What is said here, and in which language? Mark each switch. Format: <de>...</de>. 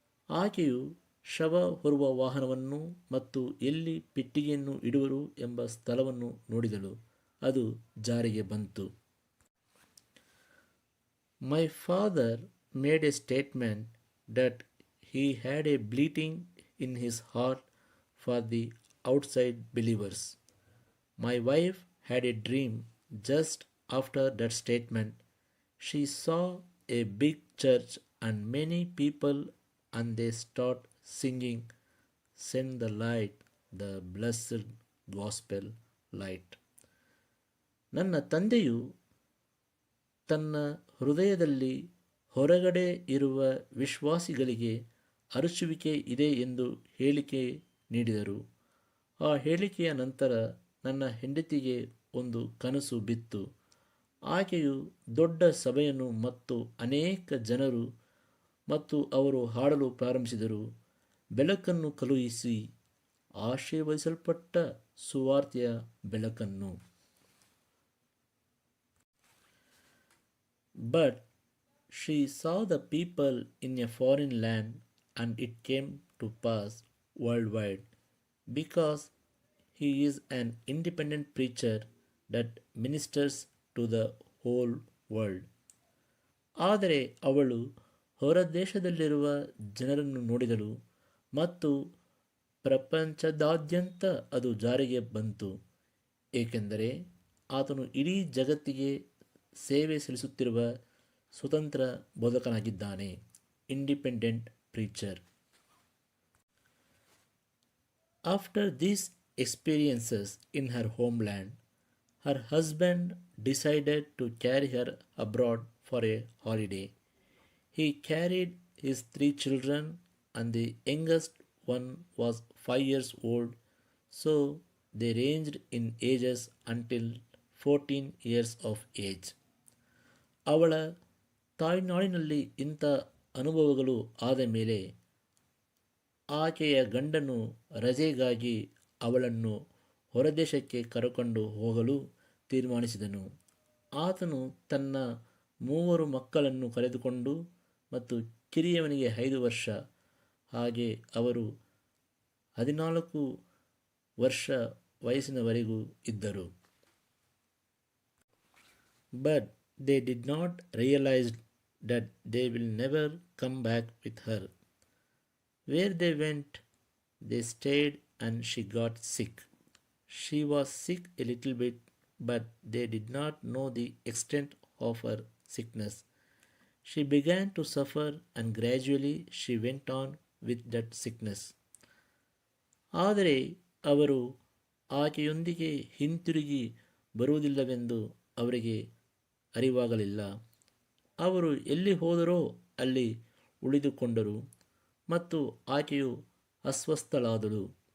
<kn>ಆಕೆಯು ಶವ ಹೊರುವ ವಾಹನವನ್ನು ಮತ್ತು ಎಲ್ಲಿ ಪೆಟ್ಟಿಗೆಯನ್ನು ಇಡುವರು ಎಂಬ ಸ್ಥಳವನ್ನು ನೋಡಿದಳು. ಅದು ಜಾರಿಗೆ ಬಂತು.</kn> <en>My father made a statement that he had a bleeding in his heart for the outside believers. My wife had a dream just after that statement. She saw a big church and many people, and they start singing, "Send the light, the blessed gospel light."</en> <kn>ನನ್ನ ತಂದೆಯು ತನ್ನ ಹೃದಯದಲ್ಲಿ ಹೊರಗಡೆ ಇರುವ ವಿಶ್ವಾಸಿಗಳಿಗೆ ಅರಚುವಿಕೆ ಇದೆ ಎಂದು ಹೇಳಿಕೆ ನೀಡಿದರು. ಆ ಹೇಳಿಕೆಯ ನಂತರ ನನ್ನ ಹೆಂಡತಿಗೆ ಒಂದು ಕನಸು ಬಿತ್ತು. ಆಕೆಯು ದೊಡ್ಡ ಸಭೆಯನ್ನು ಮತ್ತು ಅನೇಕ ಜನರು ಮತ್ತು ಅವರು ಹಾಡಲು ಪ್ರಾರಂಭಿಸಿದರು. ಬೆಳಕನ್ನು ಕಳುಹಿಸಿ, ಆಶೀರ್ವದಿಸಲ್ಪಟ್ಟ ಸುವಾರ್ತೆಯ ಬೆಳಕನ್ನು.</kn> <en>But she saw the people in a foreign land, and it came to pass worldwide, because he is an independent preacher that ministers to the whole world.</en> <kn>ಆದರೆ ಅವಳು ಹೊರ ದೇಶದಲ್ಲಿರುವ ಜನರನ್ನು ನೋಡಿದಳು ಮತ್ತು ಪ್ರಪಂಚದಾದ್ಯಂತ ಅದು ಜಾರಿಗೆ ಬಂತು, ಏಕೆಂದರೆ ಆತನು ಇಡೀ ಜಗತ್ತಿಗೆ ಸೇವೆ ಸಲ್ಲಿಸುತ್ತಿರುವ ಸ್ವತಂತ್ರ ಬೋಧಕನಾಗಿದ್ದಾನೆ.</kn> <en>Independent preacher. After these experiences in her homeland, her husband decided to carry her abroad for a holiday. He carried his 3 children, and the youngest one was 5 years old, so they ranged in ages until 14 years of age.</en> <kn>ಅವಳ ತಾಯ್ನಾಡಿನಲ್ಲಿ ಇಂಥ ಅನುಭವಗಳು ಆದ ಮೇಲೆ ಆಕೆಯ ಗಂಡನು ರಜೆಗಾಗಿ ಅವಳನ್ನು ಹೊರದೇಶಕ್ಕೆ ಕರೆಕೊಂಡು ಹೋಗಲು ತೀರ್ಮಾನಿಸಿದನು. ಆತನು ತನ್ನ 3 ಮಕ್ಕಳನ್ನು ಕರೆದುಕೊಂಡು ಮತ್ತು ಕಿರಿಯವನಿಗೆ 5 ವರ್ಷ, ಹಾಗೆ ಅವರು 14 ವರ್ಷ ವಯಸ್ಸಿನವರೆಗೂ ಇದ್ದರು.</kn> <en>But they did not realize that they will never come back with her. Where they went, they stayed, and she got sick. She was sick a little bit, but they did not know the extent of her sickness. She began to suffer, and gradually she went on with that sickness.</en> <kn>ಆದರೆ ಅವರು ಆಕೆಯೊಂದಿಗೆ ಹಿಂತಿರುಗಿ ಬರುವುದಿಲ್ಲವೆಂದು ಅವರಿಗೆ ಅರಿವಾಗಲಿಲ್ಲ. ಅವರು ಎಲ್ಲಿ ಹೋದರೋ ಅಲ್ಲಿ ಉಳಿದುಕೊಂಡರು ಮತ್ತು ಆಕೆಯು ಅಸ್ವಸ್ಥಳಾದಳು.</kn>